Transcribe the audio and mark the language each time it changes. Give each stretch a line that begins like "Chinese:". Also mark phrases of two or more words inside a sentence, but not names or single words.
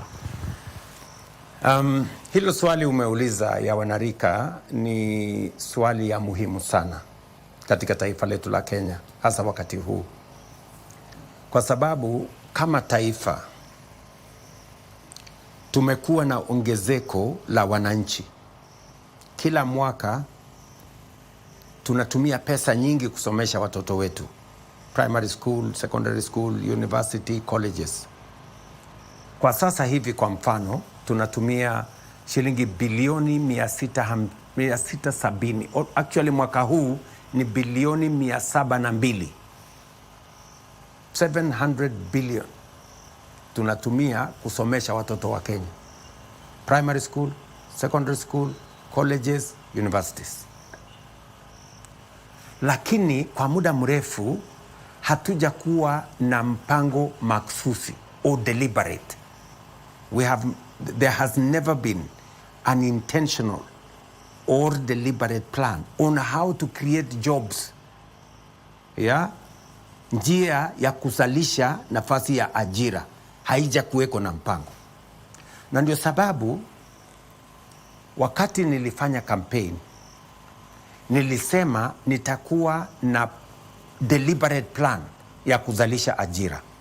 Swahili: Hilo swali umeuliza ya wanarika ni swali ya muhimu sana katika taifa letu la Kenya, hasa wakati huu. Kwa sababu kama taifa tumekuwa na ongezeko la wananchi. Kila mwaka tunatumia pesa nyingi kusomesha watoto wetu.
English: Primary school, secondary school, university, colleges.
Swahili: Kwa sasa hivi kwa mfano tunatumia shilingi bilioni 670. Actually mwaka huu ni bilioni 702. 700 billion tunatumia kusomesha watoto wa Kenya.
English: Primary school, secondary school, colleges, universities.
Swahili: Lakini kwa muda mrefu hatuja kuwa na mpango maksusi
English: or deliberate. There has never been an intentional or deliberate plan on how to create jobs.
Swahili: Njia ya kuzalisha nafasi ya ajira haija kuweko na mpango. Na ndio sababu wakati nilifanya campaign nilisema nitakuwa na
English: deliberate plan
Swahili: ya kuzalisha ajira.